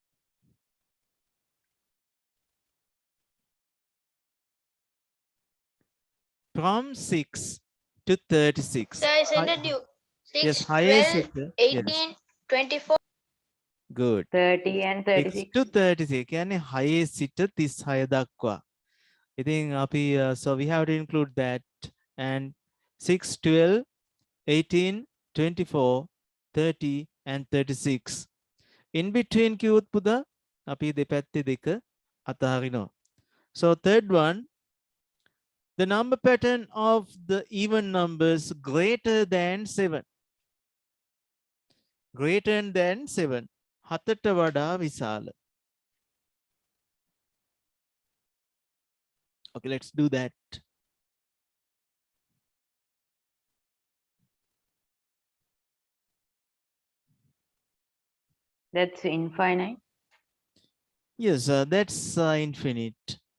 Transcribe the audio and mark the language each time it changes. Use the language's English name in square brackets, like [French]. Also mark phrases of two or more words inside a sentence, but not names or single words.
[English] From 6 to 36. So I sent it you. 6, Yes, 12, highest sector. 18, Yes, 24. good. 30 and 6 36. to 36. [Sinhala] කියන්නේ highest සිට 36 දක්වා. ඉතින් අපි [English] so we have to include that. And 6, 12, 18, 24, 30 and 36. In between [Sinhala] කිව්වොත් පුදා අපි දෙපැත්තේ දෙක අතහරිනවා. [English] So third one, the number pattern of the even numbers greater than 7. Greater than 7. [Sinhala] හතට වඩා විශාල. [English] Okay, let's do that. That's infinite. Yes, that's infinite.